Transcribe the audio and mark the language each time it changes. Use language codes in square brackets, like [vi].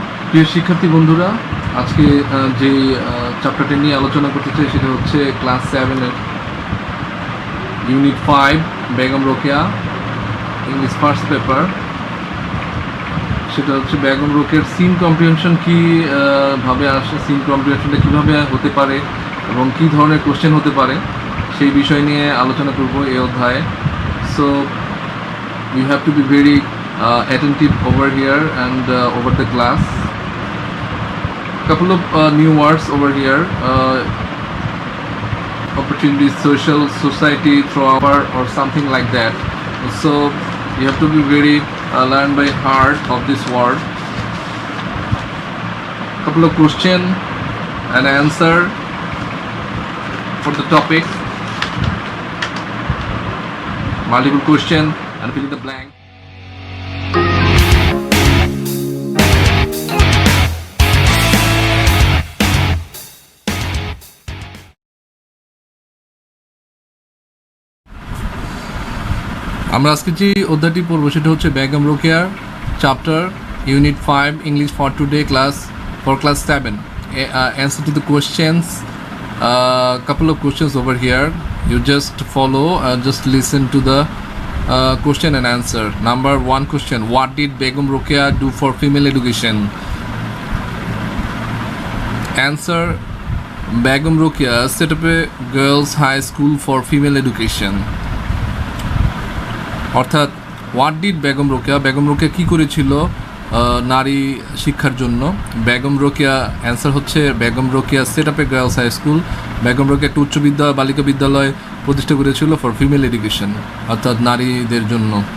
[bn] প্রিয় শিক্ষার্থী বন্ধুরা, আজকে যে চ্যাপ্টারটি নিয়ে আলোচনা করতে চাই সেটা হচ্ছে class 7-এর unit 5 Begum Rokeya English first paper. সেটা হচ্ছে বেগম রোকেয়ার সিন কম্প্রিহেনশন কীভাবে আসে, সিন কম্প্রিহেনশনটা কীভাবে হতে পারে এবং কী ধরনের কোশ্চেন হতে পারে সেই বিষয় নিয়ে আলোচনা করব এই অধ্যায়ে। [en] So you have to be very attentive over here and over the class. Couple of new words over here: opportunities, social, society, thrower, or something like that. So you have to be very learn by heart of this word. Couple of question and answer for the topic. Multiple question and fill in the blank. [bn] আমরা আজকে যে অধ্যায়টি পড়ব সেটা হচ্ছে Begum রোকেয়ার chapter unit 5 English for today class 7. [en] Answer to the questions. Couple of questions over here. You just follow, just listen to the question and answer. Number 1 question: what did Begum Rokeya do for female education? Answer: Begum Rokeya set up a girls high school for female education. [bn] অর্থাৎ what did Begum Rokeya কী করেছিল নারী শিক্ষার জন্য? [en] Begum Rokeya answer হচ্ছে Begum Rokeya set up a girls high school. [bn] Begum Rokeya একটা বালিকা বিদ্যালয় প্রতিষ্ঠা করেছিল [en] for female education, [bn] অর্থাৎ নারীদের জন্য।